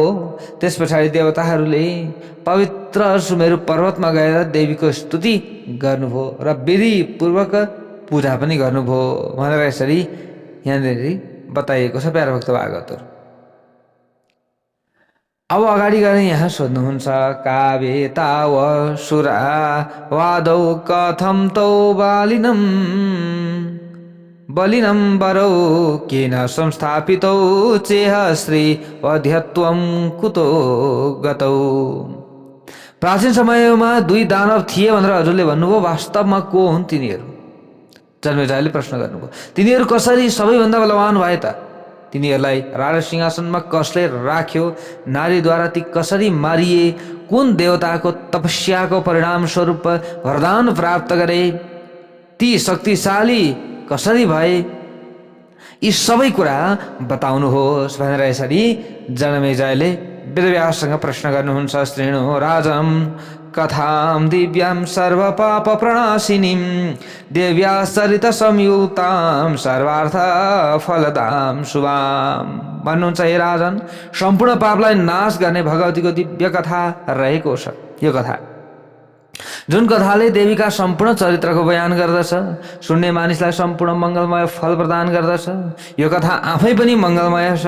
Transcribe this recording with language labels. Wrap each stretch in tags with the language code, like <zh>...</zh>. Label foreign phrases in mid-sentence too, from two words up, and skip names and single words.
<ne>त्यस पछाडि देवताहरूले पवित्र सुमेरु पर्वतमा गएर देवीको स्तुति गर्नुभयो र विधिपूर्वक पूजा पनि गर्नुभयो भनेर यसरी यहाँनिर बताइएको छ प्यारा भक्त भागवतहरू। अब अगाडि गएर यहाँ सोध्नुहुन्छ</ne> <sa>काव्ये ताव सुरा वादौ कथम तौ बलिनं बरौ केन संस्थापितौ चेह श्री वध्यत्वं कुतो गतौ।</sa> <ne>प्राचीन समयमा दुई दानव थिए भनेर हजुरले भन्नुभयो, वास्तवमा को हुन् तिनीहरू? जन्मेजयले प्रश्न गर्नुभयो, तिनीहरू कसरी सबैभन्दा बलवान भए त? तिनीहरूलाई राजा सिंहासनमा कसले राख्यो? नारीद्वारा ती कसरी मारिए? कुन देवताको तपस्याको परिणाम स्वरूप वरदान प्राप्त गरे? ती शक्तिशाली कसरी भए? यी सबै कुरा बताउनुहोस् भनेर यसरी जनमेजयले वेदव्याससँग प्रश्न गर्नुहुन्छ।</ne> <sa>श्रेणु राजम् कथां दिव्यां सर्वपाप प्रणाशिनीं देव्या सरित संयुक्तां सर्वार्थ फलदां शुभां।</sa> <ne>भन्नुहुन्छ हे राजन, सम्पूर्ण पापलाई नाश गर्ने भगवतीको दिव्य कथा रहेको छ। यो कथा जुन कथाले देवीका सम्पूर्ण चरित्रको बयान गर्दछ, सुन्ने मानिसलाई सम्पूर्ण मङ्गलमय फल प्रदान गर्दछ। यो कथा आफै पनि मङ्गलमय छ।</ne>